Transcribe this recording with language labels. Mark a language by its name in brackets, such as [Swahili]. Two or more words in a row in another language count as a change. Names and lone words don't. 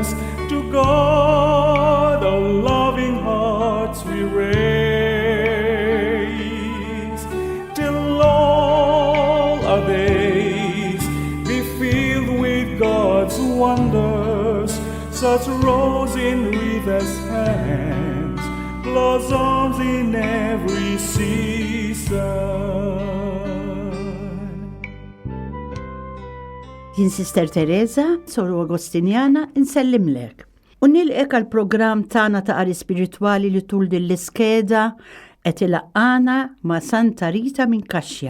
[English] To God our loving hearts we raise, till all our days be filled with God's wonders, such rose in Rita's hands, blossoms in every season. [Maltese] Jien Sister Teresa, Soru Agostinjana, insellimlek. U nilqek għal-programm tagħna ta' qari spiritwali li tul din l-iskeda qed ilaqqana ma' Santa Rita minn Kaxja.